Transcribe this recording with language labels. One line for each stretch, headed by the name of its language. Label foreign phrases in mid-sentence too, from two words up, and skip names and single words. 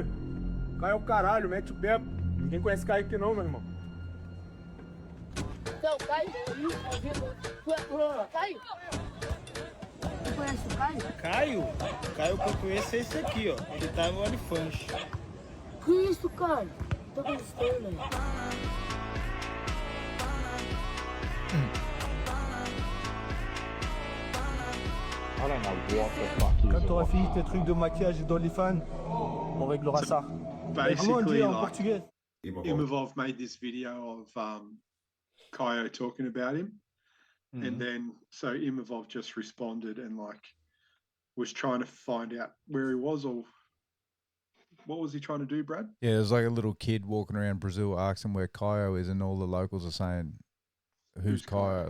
Portuguese: Caio é o caralho, mete o pé. Ninguém conhece Caio aqui não, meu irmão. Então, Caio, tu é Caio? Tu conhece o Caio? Caio? O Caio que eu conheço é esse aqui, ó. Ele tá no OnlyFans. Que isso, Caio? Tô gostando, né?
French: Quand t'auras fini tes trucs de maquillage et d'OnlyFans, on réglera ça. Comment on dit en portugais?
English: Imavov made this video of Caio talking about him. And then so Imavov just responded and like was trying to find out where he was, or what was he trying to do, Brad? Yeah, there's like a little kid walking around Brazil asking where Caio is, and all the locals are saying, who's Caio?